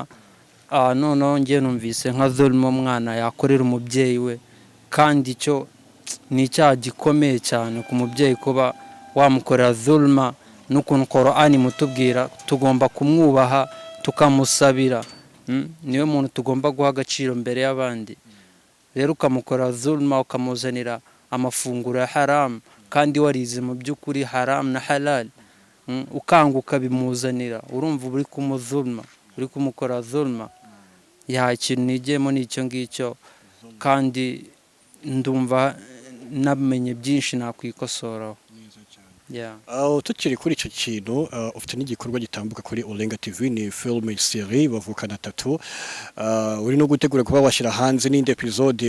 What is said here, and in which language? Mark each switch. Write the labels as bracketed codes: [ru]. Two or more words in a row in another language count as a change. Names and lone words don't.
[rw] None ngiye numvise nka dhulma umwana yakorera umubyeyi we kandi cyo ni icyaha gikomeye cyane ku mubyeyi kuba wamukorera dhulma. Nukuntu Qur'ani mutubwira tugomba kumwubaha tukamusabira, niwe muntu tugomba guha agaciro mbere y'abandi. Rero ukamukora dhulma ukamuzanira amafunguro ya haram kandi warize mu by'ukuri haram na halal, ukanguka bimuzanira urumva uri kumuzulma uri kumukora dhulma. Ikintu nigiyemo n'icyo ngicyo kandi ndumva namenye byinshi nakwikosoraho. Tukiri kuri icyo kintu ufite n'igikorwa gitambuka kuri Olenga TV ni [fr] film serie [rw] Bavukana atatu, uri no gutegura kuba washyira hanze n'indi episode.